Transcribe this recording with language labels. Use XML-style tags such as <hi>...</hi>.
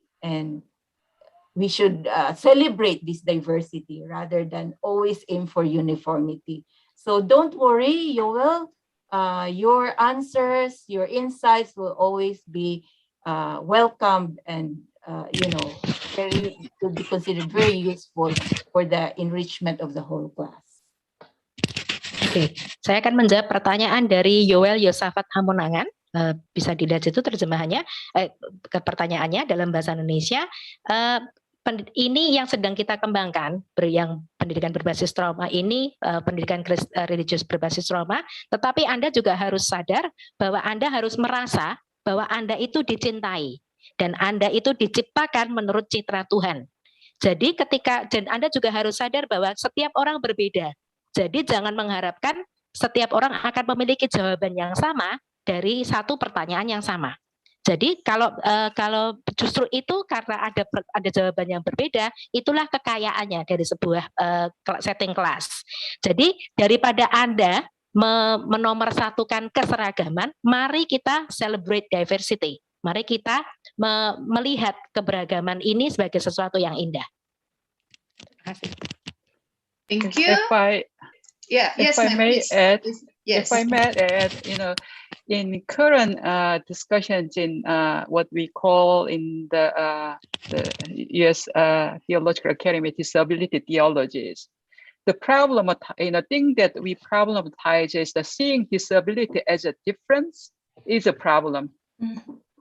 <en>And we should celebrate this diversity rather than always aim for uniformity. So don't worry, Yoel. Your answers, your insights will always be welcomed, and will be considered very useful for the enrichment of the whole class.</en> <id>Oke, saya akan menjawab pertanyaan dari Yoel Yosafat Hamonangan. Bisa dilihat situ terjemahannya, ke pertanyaannya dalam bahasa Indonesia. Ini yang sedang kita kembangkan, yang pendidikan berbasis trauma ini, pendidikan religius berbasis trauma, tetapi Anda juga harus sadar bahwa Anda harus merasa bahwa Anda itu dicintai, dan Anda itu diciptakan menurut citra Tuhan. Jadi dan Anda juga harus sadar bahwa setiap orang berbeda, jadi jangan mengharapkan setiap orang akan memiliki jawaban yang sama dari satu pertanyaan yang sama. Jadi kalau justru itu karena ada jawaban yang berbeda, itulah kekayaannya dari sebuah setting kelas. Jadi daripada Anda menomorsatukan keseragaman, mari kita</id> <en>celebrate diversity.</en> <id>Mari kita melihat keberagaman ini sebagai sesuatu yang indah. Terima kasih.</id> <en>Thank you. If I may add, in current discussions in what we call in the U.S. Theological Academy disability theologies, the thing that we problematize is that seeing disability as a difference is a problem. Mm-hmm.</en>